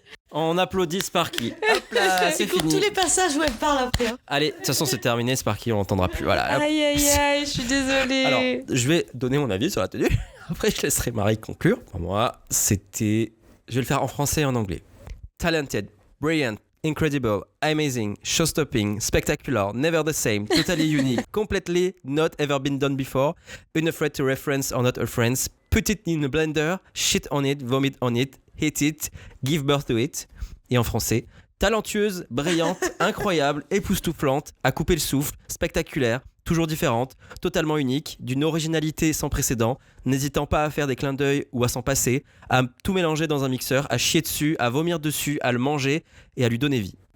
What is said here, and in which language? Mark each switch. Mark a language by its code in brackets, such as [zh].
[fr] On applaudit Sparky. Hop là, c'est fini. Tous les passages où elle parle après. Hein. Allez, de toute façon, c'est terminé, Sparky, on l'entendra plus. Voilà. Aïe, je suis désolée. Alors, je vais donner mon avis sur la tenue. Après, je laisserai Marie conclure. Pour moi, c'était... Je vais le faire en français et en anglais. [en] Talented, brilliant, incredible, amazing, show-stopping, spectacular, never the same, totally unique, completely not ever been done before, unafraid to reference or not a friends, put it in a blender, shit on it, vomit on it, hate it, give birth to it. [fr] Et en français, talentueuse, brillante, incroyable, époustouflante, à couper le souffle, spectaculaire, toujours différente, totalement unique, d'une originalité sans précédent, n'hésitant pas à faire des clins d'œil ou à s'en passer, à tout mélanger dans un mixeur, à chier dessus, à vomir dessus, à le manger et à lui donner vie.